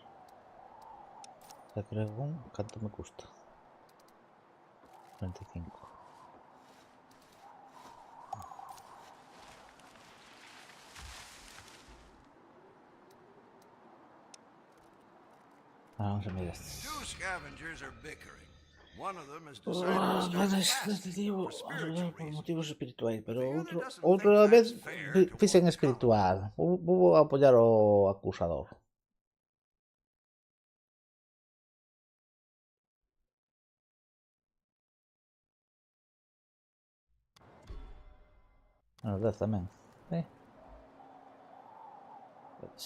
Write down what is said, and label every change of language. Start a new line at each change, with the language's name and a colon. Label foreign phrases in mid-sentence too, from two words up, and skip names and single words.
Spanish: Ya creo ¿cuánto me cuesta? 25. Vamos a mirar estos.
English: Two scavengers are bickering. One of them has decided to start fasting for spiritual
Galician: Por
English: reasons.
Galician: motivos espirituais, pero
English: The other doesn't
Galician: outra
English: think
Galician: vez
English: that's fair to
Galician: fixen
English: what
Galician: espiritual. Vou apoiar o acusador. A 10 tamén.
Spanish: Sí.